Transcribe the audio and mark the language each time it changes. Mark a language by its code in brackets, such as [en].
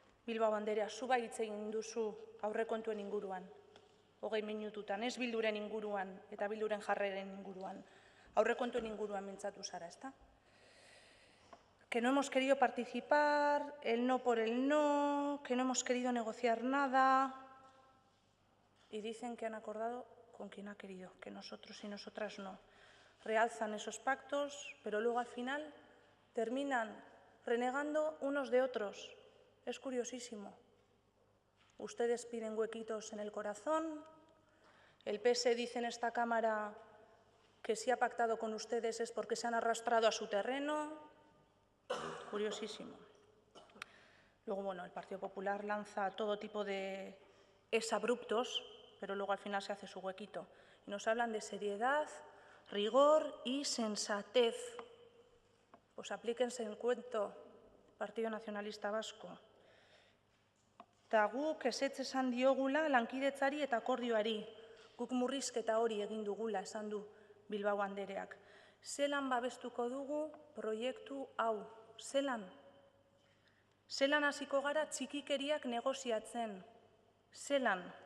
[eu] Bilbao Anderea, zu bai hitz egin duzu aurrekontuen inguruan, 20 minututan, ez Bilduren inguruan eta Bilduren jarreren inguruan, aurrekontuen inguruan mintzatu zara, ezta? [es] Que no hemos querido participar, el no por el no, que no hemos querido negociar nada, y dicen que han acordado con quien ha querido, que nosotros y nosotras no. Realzan esos pactos, pero luego al final terminan renegando unos de otros. Es curiosísimo. Ustedes piden huequitos en el corazón, el PS dice en esta Cámara que si ha pactado con ustedes es porque se han arrastrado a su terreno. Curiosísimo. Luego, bueno, el Partido Popular lanza todo tipo de exabruptos, pero luego al final se hace su huequito. Y nos hablan de seriedad, rigor y sensatez. Pues aplíquense el cuento, Partido Nacionalista Vasco. [eu] Eta guk ezetz esan diogula lankidetzari eta akordioari. Guk murrizketa hori egin dugula, esan du Bilbao Andereak. Zelan babestuko dugu proiektu hau? Zelan? Zelan hasiko gara txikikeriak negoziatzen? Zelan?